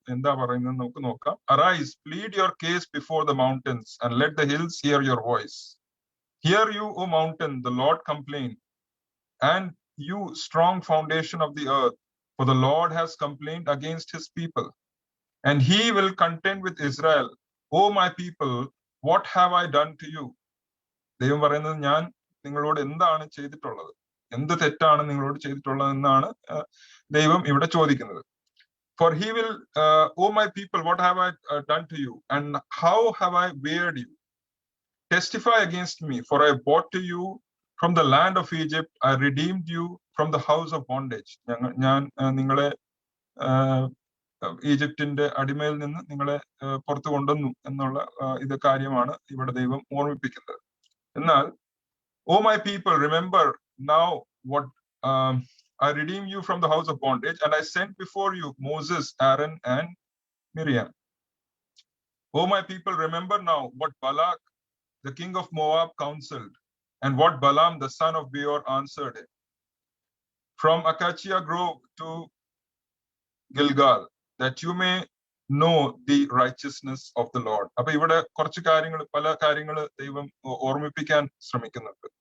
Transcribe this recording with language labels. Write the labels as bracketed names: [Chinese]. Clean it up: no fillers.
[Malayalam] എന്താ പറയുന്നത് നമുക്ക് നോക്കാം. [English] Arise, plead your case before the mountains and let the hills hear your voice. Hear you O mountain, the Lord complain, and you strong foundation of the earth, for the Lord has complained against his people, and he will contend with Israel. O my people, what have I done to you? [Malayalam] ദൈവം പറയുന്നത്, ഞാൻ നിങ്ങളോട് എന്താണ് ചെയ്തിട്ടുള്ളത്, എന്ത് തെറ്റാണ് നിങ്ങളോട് ചെയ്തിട്ടുള്ളത് എന്നാണ് ദൈവം ഇവിടെ ചോദിക്കുന്നത്. [English] For he will, O my people, what have I done to you, and how have I wearied you? Testify against me, for I bought to you from the land of Egypt, I redeemed you from the house of bondage. [Malayalam] ഞാൻ നിങ്ങളെ ഈജിപ്തിന്റെ അടിമയിൽ നിന്ന് നിങ്ങളെ പുറത്തു കൊണ്ടുവന്നു എന്നുള്ള ഇത് കാര്യമാണ് ഇവിടെ ദൈവം ഓർമ്മിപ്പിക്കുന്നത്. എന്നാൽ [English] O my people, remember now what I redeemed you from the house of bondage, and I sent before you Moses, Aaron, and Miriam. O my people, remember now what Balak, the king of Moab, counseled, and what Balaam, the son of Beor, answered him. From Acacia Grove to Gilgal, that you may know the righteousness of the Lord. [Malayalam] അപ്പൊ ഇവിടെ കുറച്ച് കാര്യങ്ങൾ, പല കാര്യങ്ങൾ ദൈവം ഓർമ്മിപ്പിക്കാൻ ശ്രമിക്കുന്നുണ്ട്.